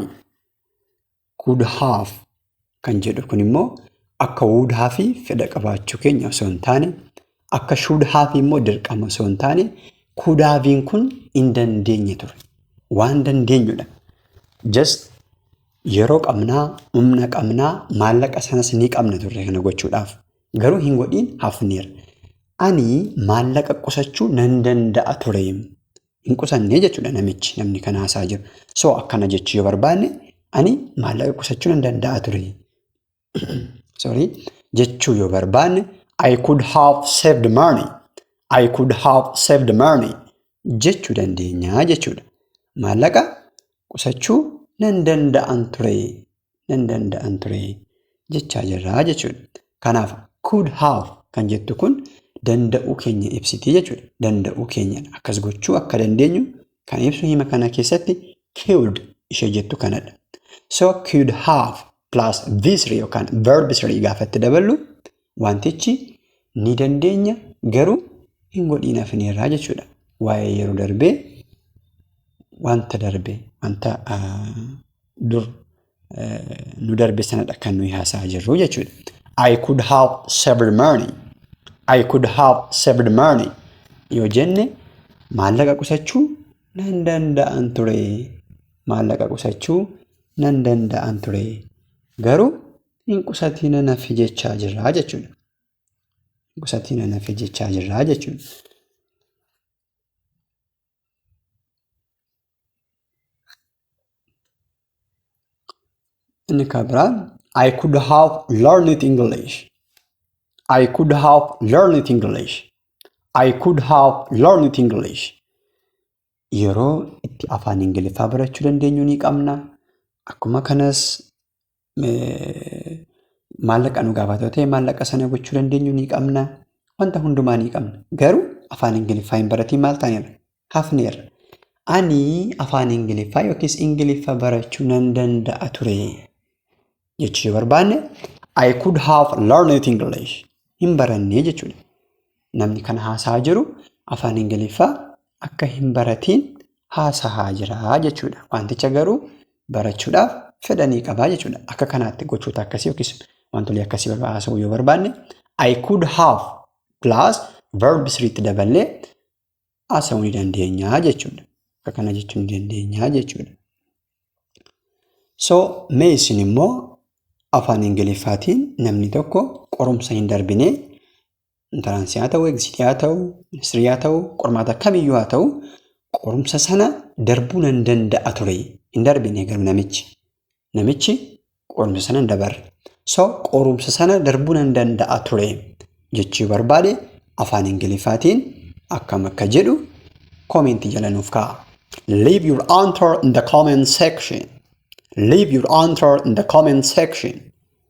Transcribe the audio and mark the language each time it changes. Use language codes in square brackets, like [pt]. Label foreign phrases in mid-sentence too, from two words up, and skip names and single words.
[en] Could have [om] kan jedhu kun immoo akka [en] would have [om] fi fedha qabaachuu keenya osoo hin taane akka [en] should have [om] immoo dirqama osoo hin taane could have kun hin dandeenye ture. Waan dandeenyudha. Just yeroo qabnaa, humna qabnaa, maallaqa sanas ni qabna turre kana gochuudhaaf. Garuu hin godhiin hafneera. Ani maallaqa qusachuu nan danda'a ture. Hin qusannee jechuudha namni kana haasaa jiru. So akkana jechuu yoo barbaanne ani maallaqa qusachuu nan danda'a ture. [en] Sorry. [om] Jechuu yoo barbaanne [en] I could have saved money. I could have saved money. [om] Jechuu dandeenya jechuudha. Maallaqa qusachuu nan danda'an ture. Nan danda'an ture. Jechaa jirraa jechuudha. Kanaaf [en] could have [om] kan jettu kun danda'uu keenya ibsiti jechuudha. Danda'uu keenya akkas gochuu akka dandeenyu kan ibsu hima kana keessatti could ishee jettu kanadha. So [en] could have plus V3 [om] yookaan [en] verb 3 [om] gaafatti daballu wantichi ni dandeenya garuu hin godhiin hafneerraa jechuudha. Waa'ee yeroo darbee wanta darbee wanta dur nu darbe sanadha kan nuyi haasaa jirru jechuudha. [en] I could have saved money. I could have saved money. [om] Yoo jenne maallaqa qusachuu nan danda'an ture. Maallaqa qusachuu nan danda'an ture. Garuu hin qusatiin nafi jechaa jirraa jechuudha. Hin qusatiin nafi jechaa jirraa jechuudha. Inni kabiraan [en] I could have learned English. I could have learned English. I could have learned English. [om] Yeroo itti afaan Ingiliffaa barachuu dandeenyu ni qabna. Akkuma kanas maallaqa nu gaafatu ta'e maallaqa sana gochuu dandeenyu ni qabna. Wanta hundumaa ni qabna. Garuu afaan Ingiliffaa hin baratiin maal ta'eera? Hafneera. Ani afaan Ingiliffaa yookiis Ingiliffa barachuu nan danda'a ture. Jechuu barbaanne [en] I could have learned English. [om] Hin barannee jechuudha. Namni kana haasaa jiru afaan Ingiliffaa akka hin baratiin haasaa jira jechuudha. Wanticha garuu barachuudhaaf fedhanii qabaa jechuudha. Akka kanaatti gochoota akkasii yookiis wantoota akkasii haasa'uu yoo barbaanne [en] I could have plus verb 3 [om] daballee haasa'uu ni dandeenya jechuudha. Akka kana jechuu ni dandeenya jechuudha. So mee isin immoo afaan Ingiliffaatiin namni tokko qorumsa hin darbine intaraansii haa ta'u, eegzitii haa ta'u, ministirii haa ta'u, qormaata kamiyyuu haa ta'u qorumsa sana darbuu nan danda'a ture. Hin darbine garuu namichi qorumsa sana hin dabarre. So qorumsa sana darbuu nan danda'a ture jechuu barbaade afaan Ingiliffaatiin akkam akka jedhu koomentii jala nuuf kaa'a. [en] Leave your answer in the comment section. Leave your answer in the comment section.